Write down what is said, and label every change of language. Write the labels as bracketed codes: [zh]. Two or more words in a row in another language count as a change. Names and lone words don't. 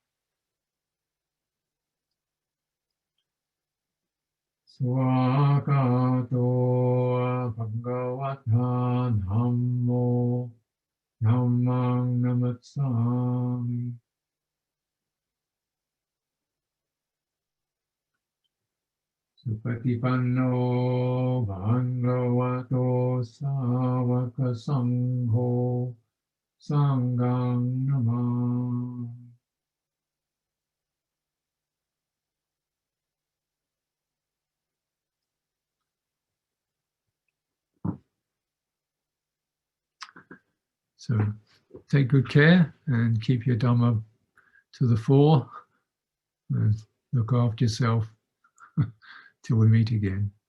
[pi] Swakato Bhagavata Dhammo Dhammang Namatsami Supatipanno Bhagavato Savaka Sangho Sanghang Namah. [en] So take good care and keep your Dhamma to the fore and look after yourself till we meet again.